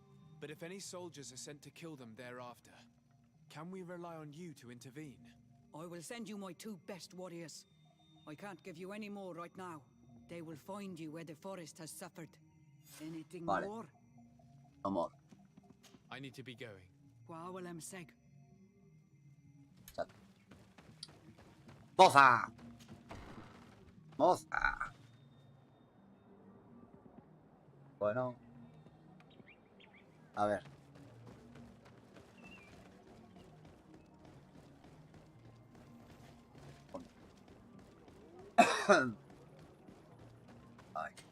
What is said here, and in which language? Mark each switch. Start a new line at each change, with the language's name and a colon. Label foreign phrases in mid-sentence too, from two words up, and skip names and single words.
English: But if any soldiers are sent to kill them thereafter, can we rely on you to intervene? I will send you my 2 best warriors. I can't give you any more right now. They will find you where the forest has suffered. Anything more? No more. I need to be going. Quawalem seg.
Spanish: ¡Moza! ¡Moza! Bueno. A ver. Ay.